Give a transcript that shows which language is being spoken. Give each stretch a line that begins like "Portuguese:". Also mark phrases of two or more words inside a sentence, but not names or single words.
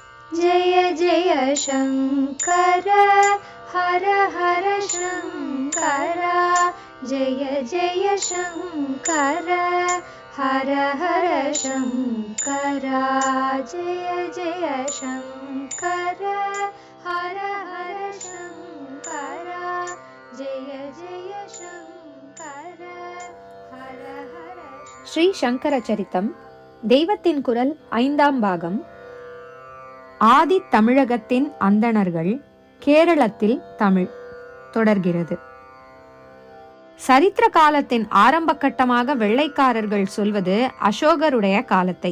Sanskrit: जय जय शङ्कर हर हर शङ्कर जय जय शङ्कर हर हर शङ्कर जय जय शङ्कर हर हर शङ्कर जय जय शङ्कर हर हर.
Tamil: ஸ்ரீ சங்கர சரித்தம் தெய்வத்தின் குரல் 5ஆம் பாகம். ஆதி தமிழகத்தின் அந்தணர்கள் கேரளத்தில் தமிழ் தொடர்கிறது. சரித்திர காலத்தின் ஆரம்ப கட்டமாக வெள்ளைக்காரர்கள் சொல்வது அசோகருடைய காலத்தை.